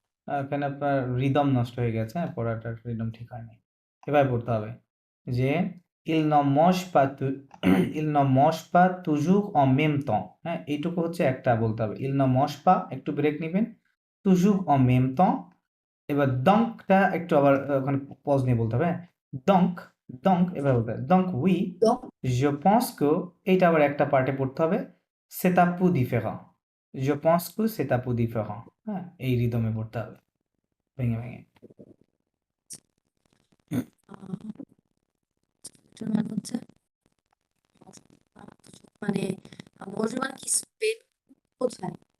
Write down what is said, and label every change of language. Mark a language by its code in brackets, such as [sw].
[bn] এখানে আপনার রিদম নষ্ট হয়ে গেছে হ্যাঁ পড়াটার রিদম ঠিক হয়নি এবার পড়তে হবে যে [fr] il ne mange pas il ne mange pas toujours en même temps [bn] হ্যাঁ এইটুকু হচ্ছে একটা বলতে হবে [fr] il ne mange pas [bn] একটু ব্রেক নেবেন [fr] toujours en même temps [bn] এবার দঙ্কটা একটু আবার ওখানে পজ নিয়ে বলতে হবে দঙ্ক এবার বলতে হবে [fr] donc oui donc je pense que [bn] এইটা আবার একটা পার্টে পড়তে হবে [fr] c'est un peu différent [bn] je pense que c'est un peu différent হ্যাঁ এই রিদমে পড়তে হবে ভেঙে ভেঙে এটার মানে হচ্ছে মানে মজ মানে কি স্পেন কোথায়